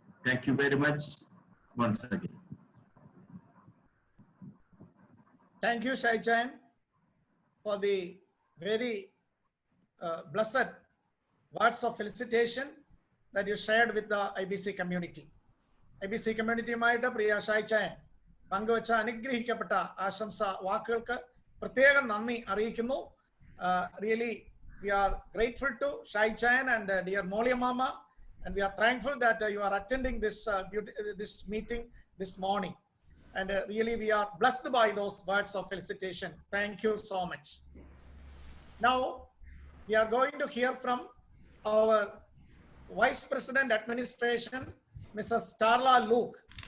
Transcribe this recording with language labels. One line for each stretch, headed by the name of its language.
English: Thank you very much once again. Thank you, Shai Chan, for the very blessed words of felicitation that you shared with the IBC community.
Malayalam: IBC community-യുമായിട്ട് പ്രിയ ഷായ് ചാൻ പങ്കുവച്ച അനുഗ്രഹിക്കപ്പെട്ട ആശംസ വാക്കുകൾക്ക് പ്രത്യേകം നന്ദി അറിയിക്കുന്നു.
English: Really, we are grateful to Shai Chan and dear Molia Mama, and we are thankful that you are attending this this meeting this morning. And really, we are blessed by those words of felicitation. Thank you so much. Now, we are going to hear from our Vice President Administration, Mrs. Starla Luke.